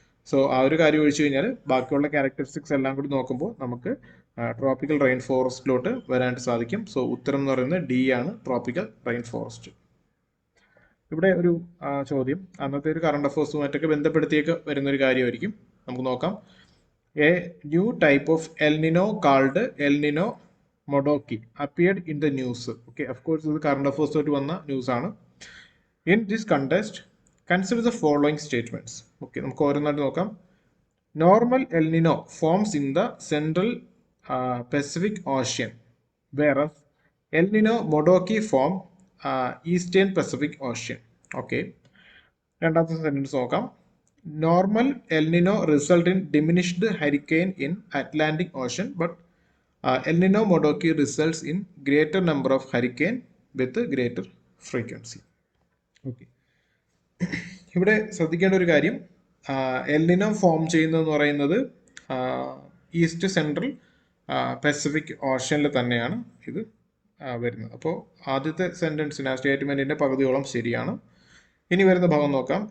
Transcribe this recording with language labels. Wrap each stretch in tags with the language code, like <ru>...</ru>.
<ml>So ആ ഒരു കാര്യം ഒഴിച്ചു കഴിഞ്ഞാൽ ബാക്കിയുള്ള ക്യാരക്ടറിസ്റ്റിക്സ് എല്ലാം കൂടി നോക്കുമ്പോൾ നമുക്ക് ട്രോപ്പിക്കൽ റെയിൻ ഫോറസ്റ്റിലോട്ട് വരാനായിട്ട് സാധിക്കും. സോ ഉത്തരം എന്ന് പറയുന്നത് D ആണ്, ട്രോപ്പിക്കൽ റെയിൻ ഫോറസ്റ്റ്. ഇവിടെ ഒരു ചോദ്യം അന്നത്തെ ഒരു കറണ്ട് അഫേഴ്സുമായിട്ടൊക്കെ ബന്ധപ്പെടുത്തിയൊക്കെ വരുന്നൊരു കാര്യമായിരിക്കും. നമുക്ക് നോക്കാം.</ml> <en>A new type of El Nino called El Nino Modoki appeared in the news. Okay, of course, this is current affairs</en> <ml>ആയിട്ട് വന്ന</ml> <en>news</en> <ml>ആണ്.</ml> <en>In this context, consider the following statements.</en> <ml>Okay, നമുക്ക് ഓരോന്നായിട്ട് നോക്കാം.</ml> <en>Normal El Nino forms in the central Pacific Ocean, whereas El Nino Modoki form Eastern Pacific Ocean.</en> <ml>Okay, രണ്ടാമത്തെ sentence നോക്കാം.</ml> <en>Normal El Nino result in diminished hurricane in Atlantic Ocean, but El Nino Modoki results in greater number of hurricane with greater frequency. Okay.</en> <ml>ഇവിടെ ശ്രദ്ധിക്കേണ്ട ഒരു കാര്യം, El Niño form ചെയ്യുന്നതെന്ന് പറയുന്നത് east central Pacific ഓഷ്യനിൽ തന്നെയാണ് ഇത് വരുന്നത്. അപ്പോൾ ആദ്യത്തെ സെൻറ്റൻസിന് ആ സ്റ്റേറ്റ്മെൻറ്റിൻ്റെ പകുതിയോളം ശരിയാണ്. ഇനി വരുന്ന ഭാഗം നോക്കാം.</ml>